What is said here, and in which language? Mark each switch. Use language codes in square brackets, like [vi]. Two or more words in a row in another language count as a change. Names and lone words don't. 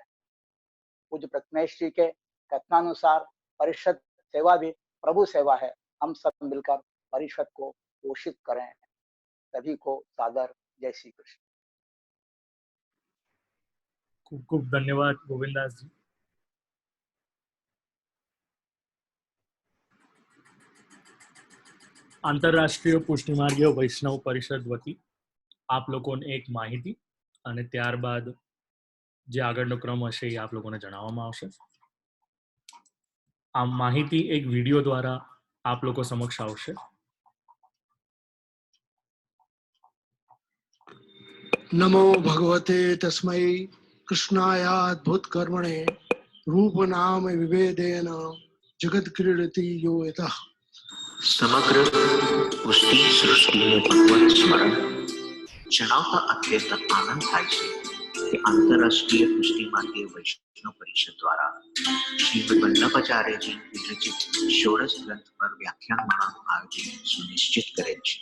[hi] पूज्य प्रथमेश जी के कथनानुसार परिषद सेवा भी प्रभु सेवा है। हम सब मिलकर परिषद को पोषित करें। सभी को सादर जय श्री कृष्ण। खूब खूब धन्यवाद गोविंदास जी। [gu] આંતરરાષ્ટ્રીય પુષ્ટિમાર્ગીય વૈષ્ણવ પરિષદ વતી આપ લોકોને એક માહિતી અને ત્યારબાદ જે આગળનો ક્રમ હશે એ આપ લોકોને જણાવવામાં આવશે. આ માહિતી એક વિડીયો દ્વારા આપ લોકો સમક્ષ આવશે. [sa] नमो भगवते तस्मै कृष्णायाद्भुत कर्मणे रूप नाम विभेदेन जगत क्रीडति यो यतः. [gu] સમગ્ર પુષ્ટિ સૃષ્ટિને ભગવત સ્મરણ જણાવતા અત્યંત આનંદ થાય છે કે આંતરરાષ્ટ્રીય પુષ્ટિ માર્ગીય વૈષ્ણવ પરિષદ દ્વારા શ્રીમદ વલ્લભાચાર્યજી વિરચિત ષોડશ ગ્રંથ પર વ્યાખ્યાનમાળાનું આયોજન સુનિશ્ચિત કરેલ છે.